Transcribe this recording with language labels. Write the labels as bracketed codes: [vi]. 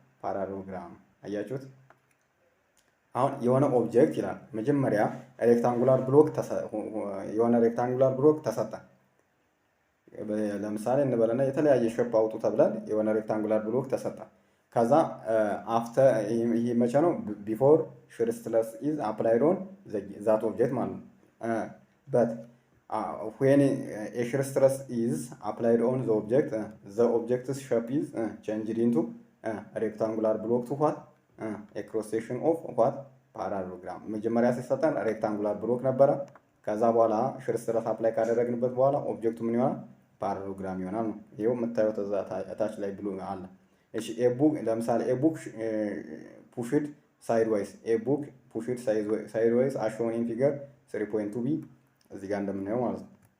[am] ፓራሎግራም። አያችሁት? አሁን የሆነ ኦብጀክት ይላል መጀመሪያ ሬክታንጉላር ብሎክ የሆነ ሬክታንጉላር ብሎክ ተሰጠ። ለምሳሌ እንበለና የተለያየ ሼፕ አውጡ ተብለን የሆነ ሬክታንጉላር ብሎክ ተሰጠ። ከዛ አፍተር ይሄ መቼ ነው? [en] ቢፎር ሺር ስትረስ ኢዝ አፕላይድ ኦን ዛት ኦብጀክት [am] ማለት ነው። [en] በት when a shear stress is applied on the object's shape is changed into a rectangular block to what? A cross section of what? [am] ፓራሎግራም። መጀመሪያ ሲሰጠን ሬክታንጉላር ብሎክ ነበረ። ከዛ በኋላ ሺር ስትረስ አፕላይ ካደረግንበት በኋላ ኦብጀክቱ ምን ይሆናል? ፓራሎግራም ይሆናል ነው። ይሄው የምታዩት እታች ላይ ብሎ አለ። እሺ ኤቡክ ለምሳሌ [en] ኤቡክ ፑሽድ ሳይድዋይስ ኤቡክ ፑሽድ ሳይድዋይስ አስ ሾውን ኢን ፊገር 3.2 ቢ [am] እዚህ ጋር እንደምናየው ማለት ነው።